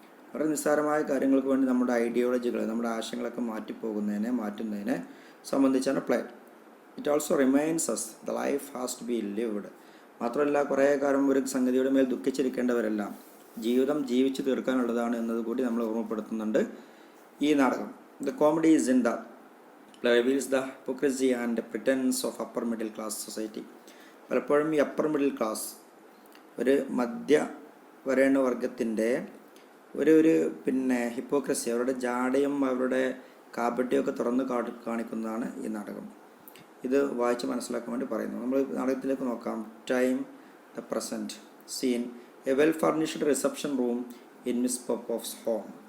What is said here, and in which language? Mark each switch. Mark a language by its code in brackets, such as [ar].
[ml] വളരെ നിസ്സാരമായ കാര്യങ്ങൾക്ക് വേണ്ടി നമ്മുടെ ഐഡിയോളജികൾ, നമ്മുടെ ആശയങ്ങളൊക്കെ മാറ്റുന്നതിനെ സംബന്ധിച്ചാണ് play. [en] It also reminds us the life has to be lived. [ml] മാത്രമല്ല, കുറേ കാലം ഒരു സംഗതിയുടെ മേൽ ദുഃഖിച്ചിരിക്കേണ്ടവരെല്ലാം ജീവിതം ജീവിച്ചു തീർക്കാനുള്ളതാണ് എന്നതുകൂടി നമ്മൾ ഓർമ്മപ്പെടുത്തുന്നുണ്ട് ഈ നാടകം. [en] The comedy is in the play reveals the hypocrisy and pretense of upper middle class society. [ml] പലപ്പോഴും ഈ അപ്പർ മിഡിൽ ക്ലാസ്, ഒരു മധ്യ വരേണ വർഗത്തിൻ്റെ ഒരു ഹിപ്പോക്രസി, അവരുടെ ജാടയും അവരുടെ കാപട്യമൊക്കെ തുറന്ന് കാണിക്കുന്നതാണ് ഈ നാടകം. ഇത് വായിച്ച് മനസ്സിലാക്കാൻ വേണ്ടി പറയുന്നു. നമ്മൾ നാടകത്തിലേക്ക് നോക്കാം. [en] Time, the present scene, a well furnished reception room in Miss Popova's home.